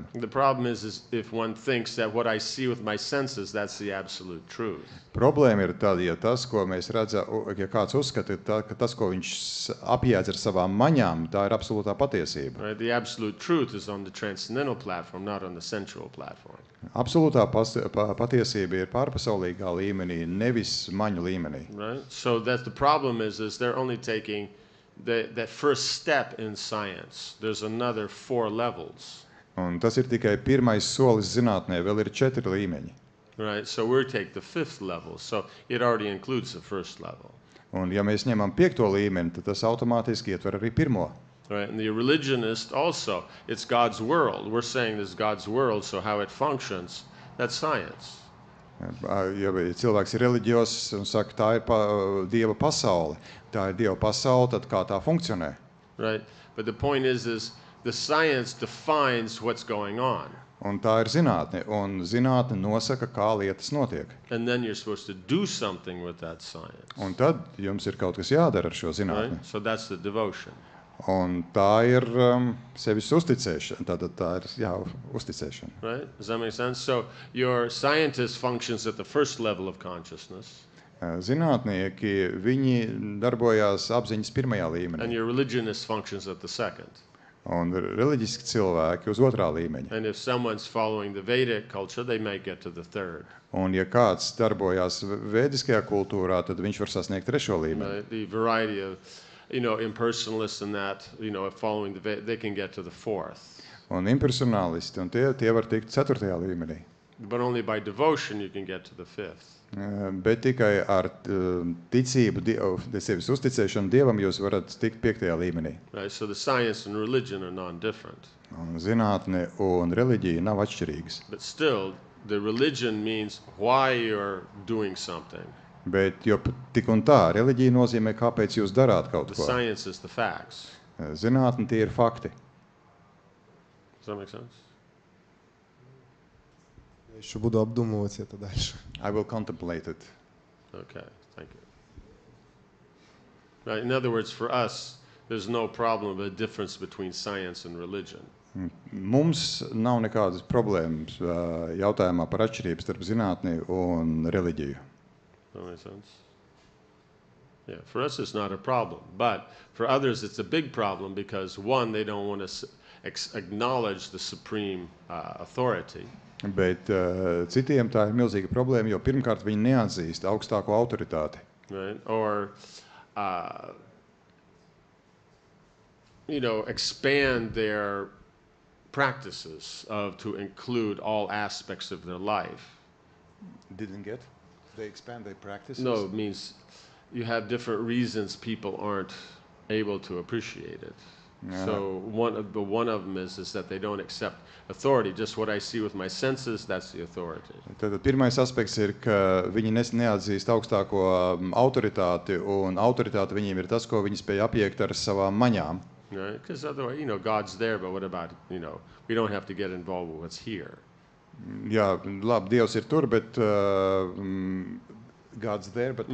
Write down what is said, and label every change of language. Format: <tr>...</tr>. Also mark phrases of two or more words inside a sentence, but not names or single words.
<en>The problem is if one thinks that what I see with my senses, that's the absolute truth.</en> <lv>Problēma ir tad, ja tas, ko mēs redzam, ja kāds uzskata, ka tas, ko viņš apjēdz ar savām maņām, tā ir absolūtā patiesība.</lv> <en>Right? The absolute truth is on the transcendental platform, not on the sensual platform.</en> <lv>Absolūtā patiesība ir pārpasaulīgā līmenī, nevis maņu līmenī.</lv> <en>Right? So that the problem is they're only taking that first step in science. There's another 4 levels.</en> <lv>Un tas ir tikai pirmais solis zinātnē, vēl ir 4 līmeņi.</lv> <en>Right? So we take the 5th level. So it already includes the first level.</en> <lv>Un ja mēs ņemam 5. līmeni, tad tas automātiski ietver arī 1.</lv> <en>Right? And the religionist also, it's God's world. We're saying this is God's world, so how it functions, that's science.</en> <lv>Ja cilvēks ir reliģios un saka, tā ir Dieva pasaule, tā ir Dieva pasaule, tad kā tā funkcionē?</lv> <en>Right? But the point is the science defines what's going on.</en> <lv>Un tā ir zinātne, un zinātne nosaka, kā lietas notiek.</lv> <en>And then you're supposed to do something with that science.</en> <lv>Un tad jums ir kaut kas jādara ar šo zinātni.</lv> <en>Right? So that's the devotion.</en> <lv>Un tā ir sevis uzticēšana, tātad tā ir uzticēšana.</lv> <en>Right? Does that make sense? So your scientist functions at the first level of consciousness.</en> <lv>Zinātnieki, viņi darbojās apziņas pirmajā</lv> <en>and</en> <lv>līmenī,</lv> <en>your religionist functions at the second.</en> <lv>un reliģiski cilvēki uz otrā līmeņa.</lv> <en>And if someone's following the Vedic culture, they may get to the third.</en> <lv>Un ja kāds darbojās vēdiskajā kultūrā, tad viņš var sasniegt trešo līmeni.</lv> <en>The variety of, impersonalists and that, following the Vedic, they can get to the fourth.</en> <lv>Un impersonālisti, un tie var tikt ceturtajā līmenī.</lv> <en>But only by devotion you can get to the fifth.</en> <lv>Bet tikai ar ticību, sevis uzticēšanu Dievam jūs varat tikt piektajā līmenī.</lv> <en>Right? So the science and religion are non-different.</en> <lv>Un zinātne un reliģija nav atšķirīgas.</lv> <en>But still, the religion means why you're doing something.</en> <lv>Bet jo tik un tā, reliģija nozīmē, kāpēc jūs darāt kaut</lv> <en>The</en> <lv>ko.</lv> <en>science is the facts.</en> <lv>Zinātne tie ir fakti.</lv> <en>Does that make sense?</en> <ru>Я еще буду обдумывать это дальше.</ru> <en>I will contemplate it. Okay, thank you. Right, in other words, for us, there's no problem of a difference between science and religion.</en> <lv>Mums nav nekādas problēmas jautājumā par atšķirību starp zinātni un reliģiju.</lv> <en>Does that make sense? Yeah, for us it's not a problem, but for others it's a big problem because one, they don't want to acknowledge the supreme authority.</en> <lv>Bet citiem tā ir milzīga problēma, jo pirmkārt viņi neatzīst augstāko autoritāti.</lv> <en>Right? Or, expand their practices to include all aspects of their life. Didn't get? They expand their practices? No, it means you have different reasons people aren't able to appreciate it. Yeah. So one of them is that they don't accept authority. Just what I see with my senses, that's the authority.</en> <lv>Tad pirmais aspekts ir, ka viņi neatzīst augstāko autoritāti, un autoritāte viņiem ir tas, ko viņi spēj apiekt ar savām maņām.</lv> <en>Right? Because otherwise, God's there, but what about, we don't have to get involved with what's here.</en> <lv>Jā, labi, Dievs ir tur, bet</lv> <en>God's there, but</en>